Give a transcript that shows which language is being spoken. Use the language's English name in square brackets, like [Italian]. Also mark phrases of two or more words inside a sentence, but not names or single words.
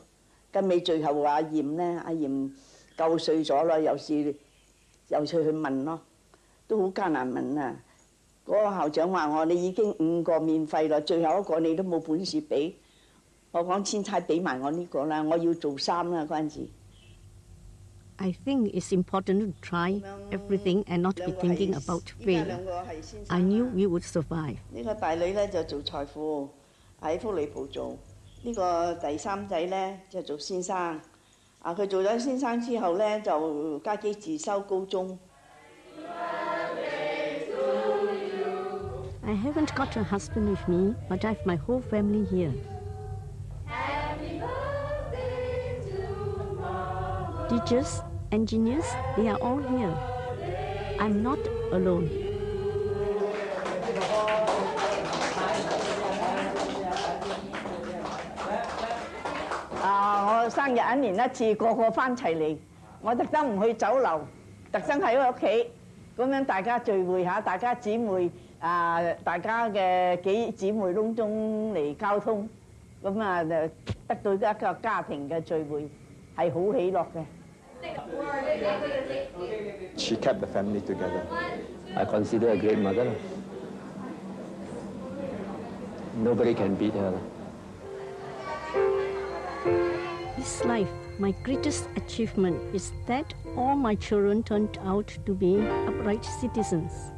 [Cantonese] 跟尾最後阿嚴咧，阿嚴夠歲咗啦，又出去問咯，都好艱難問啊。嗰個校長話我你已經5個免費啦，最後一個你都冇本事俾。我講千差俾埋我呢個啦，我要做3啦嗰陣時。 [English] I think it's important to try everything and not be thinking about failure. I knew we would survive. [Cantonese] 呢個大女咧就做財富，喺福利部做。呢個第3仔咧就做先生。啊，佢做咗先生之後咧就家己自修高中。 [English] I haven't got a husband with me, but I have my whole family here. Teachers, engineers, they are all here. I'm not alone. [Cantonese] 我生日1年1次，個個翻齊嚟，我特登唔去酒樓，特登喺屋企，咁樣大家聚會下，大家姊妹大家嘅幾姊妹窿中嚟交通，咁啊得到一個家庭嘅聚會，係好喜樂嘅。 [English] She kept the family together. I consider her a great mother. Nobody can beat her. This life, my greatest achievement is that all my children turned out to be upright citizens.